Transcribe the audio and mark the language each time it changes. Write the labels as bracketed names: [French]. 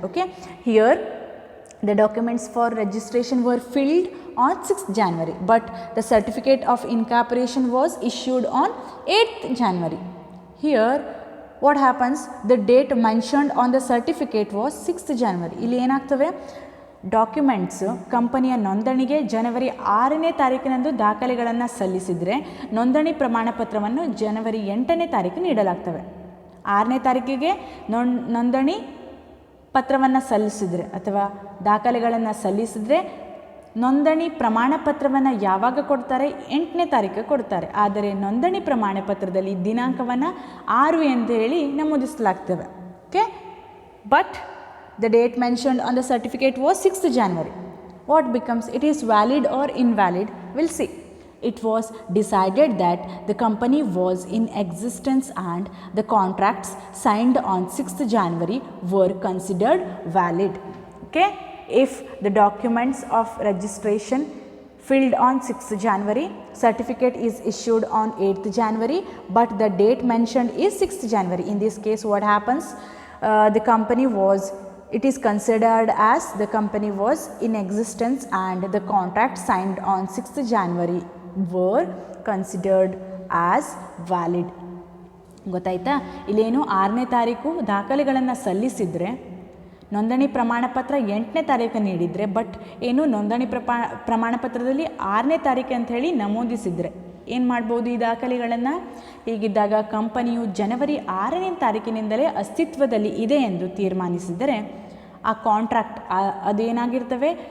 [English] Okay, here the documents for registration were filled on 6th January, but the certificate of incorporation was issued on 8th January. Here what happens? The date mentioned on the certificate was 6th January. [Kannada] ಇಲ್ಲಿ ಏನಾಗ್ತವೆ? Documents ಕಂಪನಿಯ ನೋಂದಣಿಗೆ ಜನವರಿ 6ನೇ ತಾರೀಕಿನಂದು ದಾಖಲೆಗಳನ್ನು ಸಲ್ಲಿಸಿದರೆ ನೋಂದಣಿ ಪ್ರಮಾಣ ಪತ್ರವನ್ನು ಜನವರಿ 8ನೇ ತಾರೀಕು ನೀಡಲಾಗ್ತವೆ. 6ನೇ ತಾರೀಕಿಗೆ ನೋಂದಣಿ ಪತ್ರವನ್ನು ಸಲ್ಲಿಸಿದರೆ ಅಥವಾ ದಾಖಲೆಗಳನ್ನು ಸಲ್ಲಿಸಿದರೆ ನೋಂದಣಿ ಪ್ರಮಾಣ ಪತ್ರವನ್ನು ಯಾವಾಗ ಕೊಡ್ತಾರೆ? 8ನೇ ತಾರೀಕು ಕೊಡ್ತಾರೆ. ಆದರೆ ನೋಂದಣಿ ಪ್ರಮಾಣ ಪತ್ರದಲ್ಲಿ ದಿನಾಂಕವನ್ನು 6 ಅಂತ ಹೇಳಿ ನಮೂದಿಸಲಾಗ್ತವೆ. [English] Okay, but the date mentioned on the certificate was 6th January. What becomes? It is valid or invalid? We'll see. It was decided that the company was in existence and the contracts signed on 6th January were considered valid. Okay, if the documents of registration filled on 6th January, certificate is issued on 8th January, but the date mentioned is 6th January. In this case what happens? The company was It is considered as the company was in existence and the contract signed on 6th January were considered as valid. [Kannada] ಗೊತ್ತಾಯ್ತಾ? ಇಲ್ಲೇನು 6ನೇ ತಾರೀಕು ದಾಖಲೆಗಳನ್ನು ಸಲ್ಲಿಸಿದರೆ ನೋಂದಣಿ ಪ್ರಮಾಣ ಪತ್ರ 8ನೇ ತಾರೀಕು ನೀಡಿದರೆ, ಬಟ್ ಏನು ನೋಂದಣಿ ಪ್ರಮಾಣ ಪತ್ರದಲ್ಲಿ 6ನೇ ತಾರೀಕು ಅಂತ ಹೇಳಿ ನಮೂದಿಸಿದರೆ ಏನು ಮಾಡ್ಬೋದು? ಈ ದಾಖಲೆಗಳನ್ನು ಹೀಗಿದ್ದಾಗ ಕಂಪನಿಯು ಜನವರಿ 6ನೇ ತಾರೀಕಿನಿಂದಲೇ ಅಸ್ತಿತ್ವದಲ್ಲಿ ಇದೆ ಎಂದು ತೀರ್ಮಾನಿಸಿದರೆ ಆ ಕಾಂಟ್ರಾಕ್ಟ್ ಅದೇನಾಗಿರ್ತವೆ?